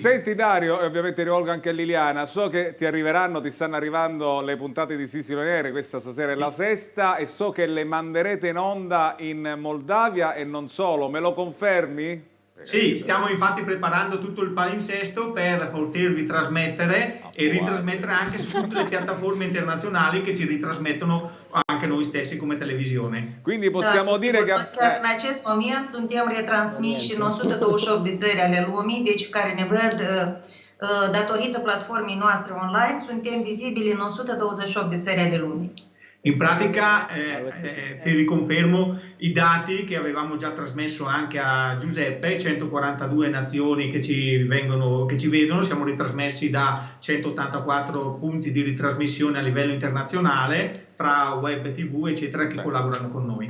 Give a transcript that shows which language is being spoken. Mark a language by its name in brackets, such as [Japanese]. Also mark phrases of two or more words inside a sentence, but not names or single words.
[Italian] Senti Dario, e ovviamente rivolgo anche a Liliana, so che ti stanno arrivando le puntate di Sicily on Air, questa stasera è la sesta, e so che le manderete in onda in Moldavia e non solo, me lo confermi? Sì, stiamo infatti preparando tutto il palinsesto per potervi trasmettere e ritrasmettere anche su tutte le piattaforme internazionali che ci ritrasmettono anche noi stessi come televisione. Quindi possiamo dire che... [Romanian] Chiar în acest moment suntem retransmiși în 128 de țări ale lumii, deci care ne văd datorită platformei noastre online, suntem vizibili în 128 de țări ale lumii. [Italian] In pratica ti riconfermo i dati che avevamo già trasmesso anche a Giuseppe, 142 nazioni che ci vedono, siamo ritrasmessi da 184 punti di ritrasmissione a livello internazionale tra web, tv eccetera che collaborano con noi.